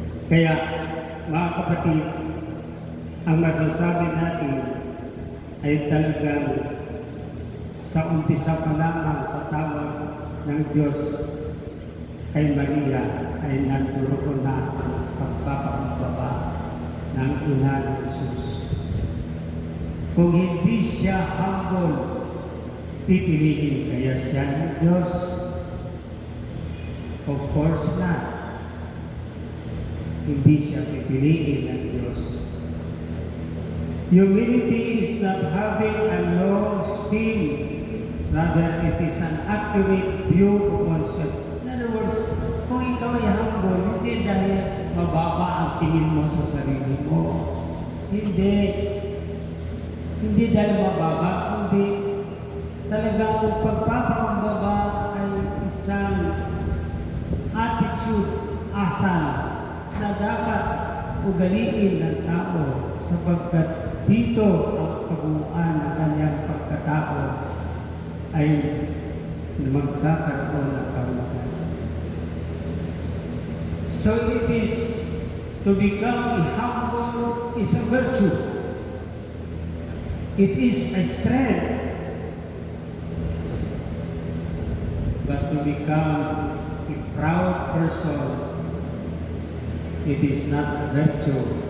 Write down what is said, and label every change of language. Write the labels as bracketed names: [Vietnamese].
[Filipino] Kaya, mga kapatid, ang masasabi natin ay talagang sa umpisa pa lamang sa tawag ng Diyos kay Maria ay nanduroon na ang pagpapakumbaba ng ina ni Jesus. Kung hindi siya humble, pipiliin kaya siya ng Diyos? [English] Of course not. [Filipino] Hindi siya pipiliin ng Diyos. [English] Humility is not having a low esteem. Rather, it is an accurate view of oneself. In other words, [Filipino] kung ikaw ay humble, hindi dahil mababa ang tingin mo sa sarili mo. Hindi. Hindi dahil mababa, kundi talagang pagpapakumbaba ay isang attitude, asal, na dapat ugaliin ng tao sapagkat dito ang pagbuuan ng kanyang pagkatao ay magkakaroon ng karumahan. [English] So it is to become humble is a virtue. It is a strength. But to become a proud person, it is not a virtue.